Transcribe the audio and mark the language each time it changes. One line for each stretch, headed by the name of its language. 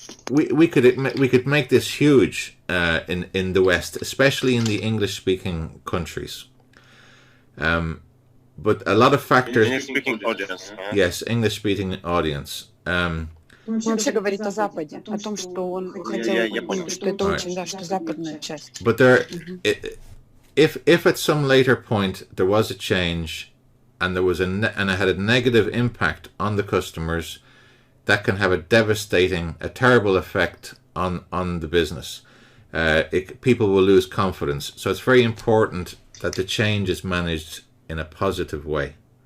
English: We could make this huge in the West, especially in the English-speaking countries. But a lot of factors. English-speaking audience. Yes, English-speaking audience.
Russian: Он вообще говорит о Западе, о том, что он хотел, что это очень, да, что западная часть.
English: But there, if at some later point there was a change, and there was and it had a negative impact on the customers, that can have a terrible effect on the business. People will lose confidence. So it's very important that the change is managed in a positive way.